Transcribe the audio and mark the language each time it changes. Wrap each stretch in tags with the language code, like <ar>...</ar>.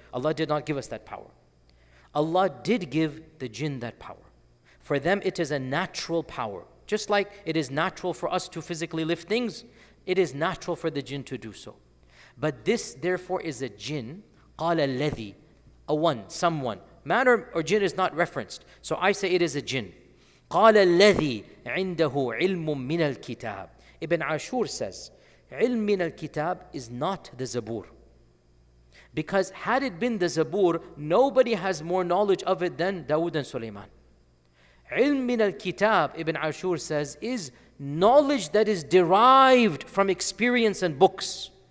<en>Allah did not give us that power. Allah did give the jinn that power. For them, it is a natural power. Just like it is natural for us to physically lift things, it is natural for the jinn to do so. But this, therefore, is a jinn,</en> <ar>قَالَ الَّذِي,</ar> <en>a one, someone. Man or jinn is not referenced. So I say it is a jinn.</en> <ar>قال الذي عنده علم من الكتاب.</ar> <en>Ibn Ashur says,</en> <ar>علم من الكتاب</ar> <en>is not the Zabur. Because had it been the Zabur, nobody has more knowledge of it than Dawood and Suleiman.</en> <ar>علم من الكتاب,</ar> <en>Ibn Ashur says, is knowledge that is derived from experience and books.</en>